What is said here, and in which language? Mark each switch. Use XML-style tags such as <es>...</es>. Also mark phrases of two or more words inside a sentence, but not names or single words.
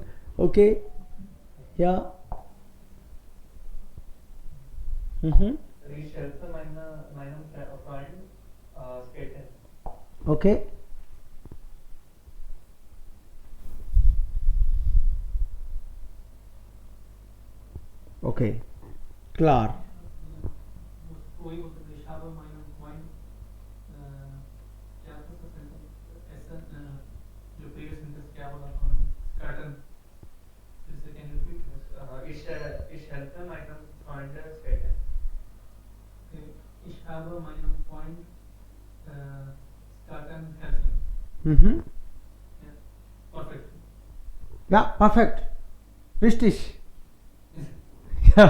<de>Okay? Ja. Mhm. Ich helfe meinem Freund skaten. Okay. Okay. Klar.</de> <hi>वही बोलते थे</hi> <de>ich habe meinen Freund</de> <hi>क्या था उसका sentence essen जो</hi> <en>previous sentence</en> <hi>क्या बोला था मैंने skaten फिर से</hi> <en>can you repeat</en> <de>Ich helfe meinem Freund skaten. okay. Ich habe meinen Freund skaten helfen. Mhm. Ja. Perfect. Ja, perfekt. Richtig. Ja.</de>